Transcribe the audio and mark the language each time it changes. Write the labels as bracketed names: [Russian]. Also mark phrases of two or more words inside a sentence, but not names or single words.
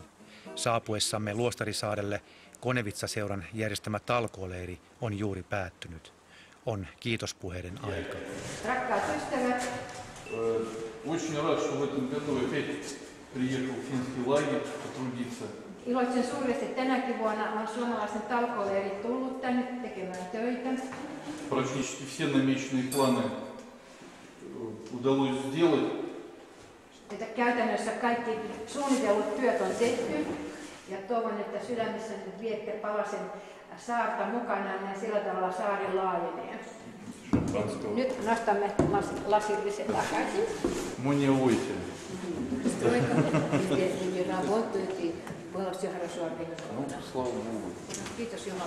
[Finnish] Saapuessamme Luostarisaarelle Konevitsa-seuran järjestämä talkooleiri on juuri päättynyt. On kiitospuheiden aika. Rakkaat ystävät, iloitsen suuresti, että tänäkin vuonna on suomalaisten talkooleiri tullut tänne tekemään töitä. [Russian] Практически все намеченные планы удалось сделать. [Finnish] Käytännössä kaikki suunnitellut työt on tehty ja toivon, että sydämessä nyt viette palasen saarta mukanaan ja sillä tavalla saari laajenee. Nyt nostamme lasillisen takaisin. Kiitos Jumala.